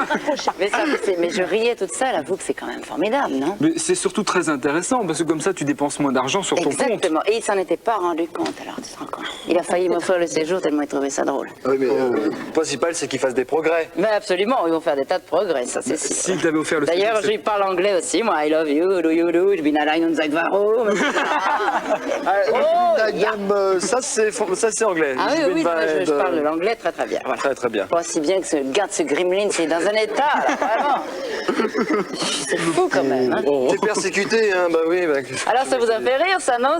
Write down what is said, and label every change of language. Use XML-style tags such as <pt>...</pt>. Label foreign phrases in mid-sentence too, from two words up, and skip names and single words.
<fr>Mais je riais toute seule, avoue que c'est quand même formidable, non? Mais c'est surtout très intéressant, parce que comme ça, tu dépenses moins d'argent sur ton compte. Exactement, et il s'en était pas rendu compte, alors tu te rends compte. Il a failli m'offrir le séjour tellement il trouvait ça drôle. Oui, mais le principal, c'est qu'ils fassent des progrès. Mais absolument, ils vont faire des tas de progrès, ça c'est sûr. Si t'avais offert le D'ailleurs, séjour, je lui parle anglais aussi, moi,</fr> <en>I love you, do you do,</en> <de>ich bin allein und seit warum.</de> <fr>Ça, c'est anglais. Ah oui, je parle de l'anglais très très bien. Voilà. Très très bien. Pas si bien que ce Gremlin, c'est dans un état, là, vraiment. C'est fou quand même. Hein. T'es persécuté, hein, bah oui. Alors ça vous a fait rire, ça, non?</fr>